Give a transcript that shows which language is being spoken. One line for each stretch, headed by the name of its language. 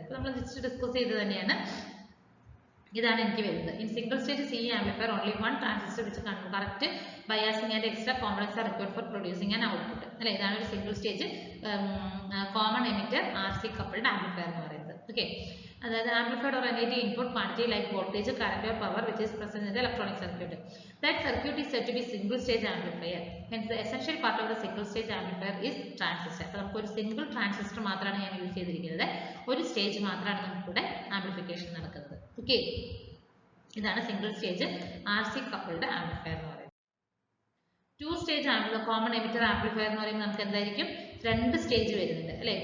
Malayalam: അപ്പോൾ നമ്മൾ just discuss ചെയ്ത് തന്നെയാണ്. ഇതാണ് എനിക്ക് വരുന്നത്.
English: In single stage CE amplifier only one transistor which correct biasing and extra components are required for producing an output അല്ലെ.
Malayalam: ഇതാണ് ഒരു single stage common emitter RC coupled amplifier എന്ന് പറയുന്നത്.
English: Okay, അതായത് amplified or any input quantity like voltage, current or power which is present in the electronic circuit. That circuit is said to be single stage amplifier. Hence the essential part of the single stage amplifier is transistor.
Malayalam: അപ്പോൾ നമുക്ക് ഒരു single transistor മാത്രമാണ് ഞാൻ use ചെയ്തിരിക്കുന്നത്, ഒരു stage മാത്രമാണ് നമുക്കിവിടെ amplification നടക്കുന്നത്. ഓക്കെ, ഇതാണ് single stage RC coupled amplifier എന്ന് പറയുന്നത്. Two stage common emitter amplifier എന്ന് പറയുമ്പോൾ നമുക്ക് എന്തായിരിക്കും, രണ്ട് സ്റ്റേജ് വരുന്നുണ്ട് അല്ലെ.